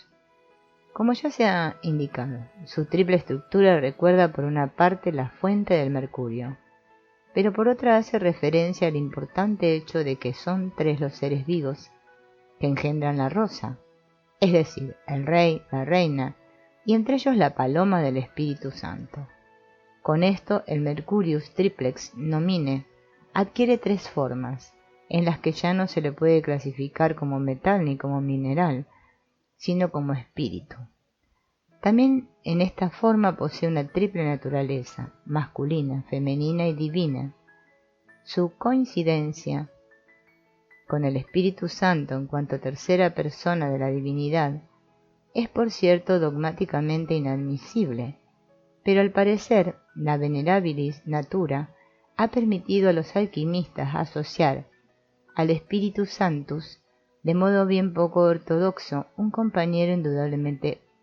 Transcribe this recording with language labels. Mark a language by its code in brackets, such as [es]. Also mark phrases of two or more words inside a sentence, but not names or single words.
[es] Como ya se ha indicado, su triple estructura recuerda por una parte la fuente del mercurio, pero por otra hace referencia al importante hecho de que son 3 los seres vivos que engendran la rosa, es decir, el rey, la reina, y entre ellos la paloma del Espíritu Santo. Con esto el [la] Mercurius triplex nomine [es] adquiere 3 formas, en las que ya no se le puede clasificar como metal ni como mineral, sino como espíritu. También en esta forma posee una triple naturaleza, masculina, femenina y divina. Su coincidencia con el Espíritu Santo en cuanto tercera persona de la divinidad es por cierto dogmáticamente inadmisible, pero al parecer la [la] Venerabilis Natura [es] ha permitido a los alquimistas asociar al [la] Spiritus Sanctus [es] de modo bien poco ortodoxo un compañero indudablemente